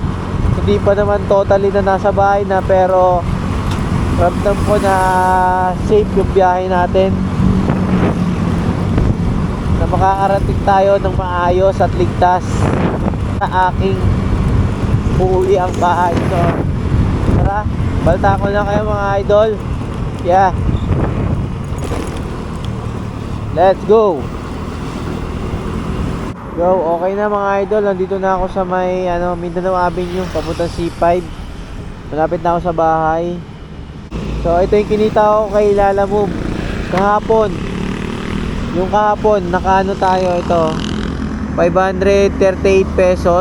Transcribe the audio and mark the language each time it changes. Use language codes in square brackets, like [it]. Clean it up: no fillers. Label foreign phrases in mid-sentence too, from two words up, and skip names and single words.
[tl] Hindi pa naman totally na nasa bahay na, pero ramdam ko na safe yung biyahe natin, na makakarating tayo ng maayos at ligtas sa aking uuwi ang bahay. So tara, balta ko lang kayo mga idol. [en] Yeah, let's go. Go, [tl] okay na mga idol. Nandito na ako sa may Mindanao Avenue, papuntang C5. Malapit na ako sa bahay. So ito yung kinita ko kay Lalamove kahapon. Yung kahapon, nakaano tayo ito, 538 pesos.